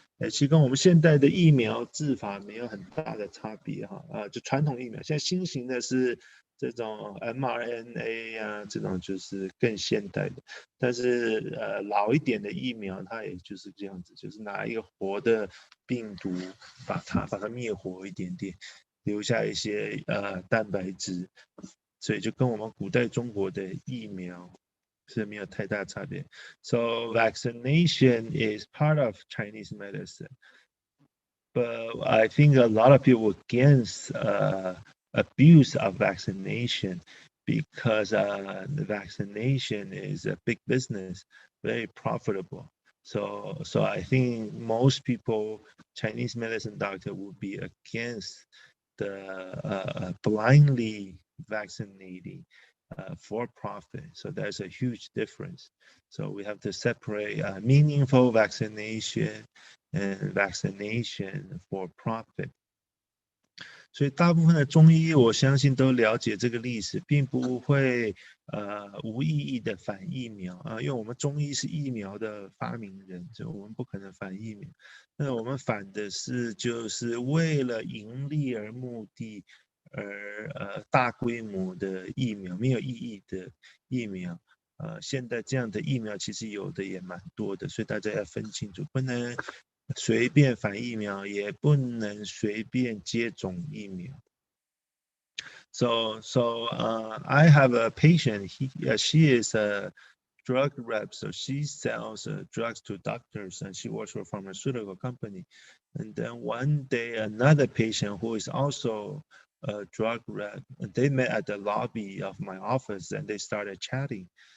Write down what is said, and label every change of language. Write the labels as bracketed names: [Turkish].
[Chinese] 其实跟我们现在的疫苗治法没有很大的差别哈，就传统疫苗，现在新型的是这种 mRNA 啊，这种就是更现代的，但是老一点的疫苗它也就是这样子，就是拿一个活的病毒把它灭活一点点，留下一些蛋白质，所以就跟我们古代中国的疫苗是没有太大差别。 [English] So vaccination is part of Chinese medicine, but I think a lot of people against abuse of vaccination because the vaccination is a big business, very profitable. So I think most people, Chinese medicine doctor, would be against the blindly vaccinating for profit. So there's a huge difference. So we have to separate meaningful vaccination and vaccination for profit. [Chinese] 所以大部分的中医，我相信都了解这个历史，并不会无意义的反疫苗啊，因为我们中医是疫苗的发明人，所以我们不可能反疫苗。那我们反的是就是为了盈利而目的而大规模的疫苗，没有意义的疫苗。现在这样的疫苗其实有的也蛮多的，所以大家要分清楚，不能随便反疫苗，也不能随便接种疫苗。 [English] So I have a patient. She is a drug rep, so she sells drugs to doctors, and she works for a pharmaceutical company. And then one day, another patient who is also a drug rep, they met at the lobby of my office, and they started chatting.